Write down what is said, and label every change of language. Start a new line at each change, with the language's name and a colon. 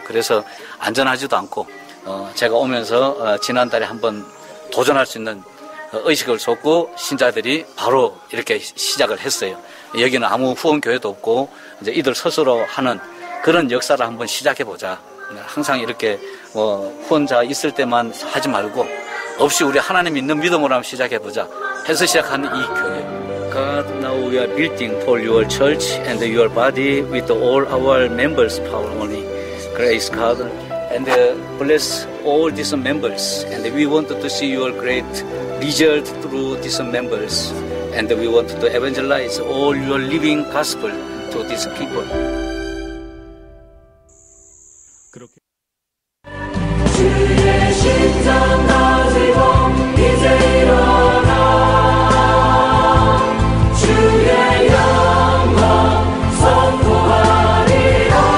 Korean: 그래서 안전하지도 않고, 제가 오면서 지난달에 한번 도전할 수 있는 의식을 줬고, 신자들이 바로 이렇게 시작을 했어요. 여기는 아무 후원교회도 없고, 이제 이들 스스로 하는 그런 역사를 한번 시작해보자. 항상 이렇게 후원자 있을 때만 하지 말고, 없이 우리 하나님 있는 믿음으로 한번 시작해보자 해서 시작하는 이 교회.
English: God, now we are building for your church and your body with all our members' power only. Grace God, and bless all these members. And we want to see your great result through these members. And we want to evangelize all your living gospel to these people.
Korean: 그렇게 주의 심장 가지고 이제 일어나 주의 영광 선포하리라.